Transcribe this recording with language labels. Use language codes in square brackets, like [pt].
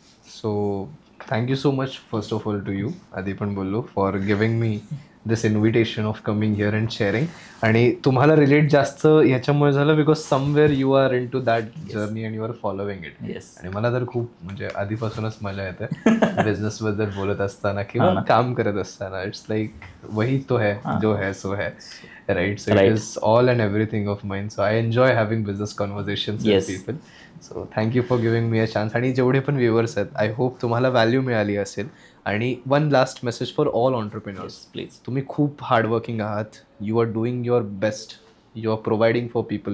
[en] so thank you so much first of all to you, [mr] आधी पण बोललो, [en] For giving me this invitation of coming here and sharing. [mr] आणि तुम्हाला relate जास्त ह्याच्यामुळे झालं [en] Because somewhere you are into that journey and you are following it. [mr] आणि मला तर खूप म्हणजे आधीपासूनच मजा येते बिझनेसबद्दल बोलत असताना किंवा काम करत असताना. [en] it's like [hi] वही तो है जो है सो है, right. [en] So it is all and everything of mind. So I enjoy having business conversations with people. So thank you for giving me a chance. [mr] आणि जेवढे पण व्ह्युअर्स आहेत, [en] I hope [mr] तुम्हाला व्हॅल्यू मिळाली असेल. [en] आणि one last message for all entrepreneurs, please, [mr] तुम्ही खूप हार्डवर्किंग आहात, [en] You are doing your best, you are providing for people.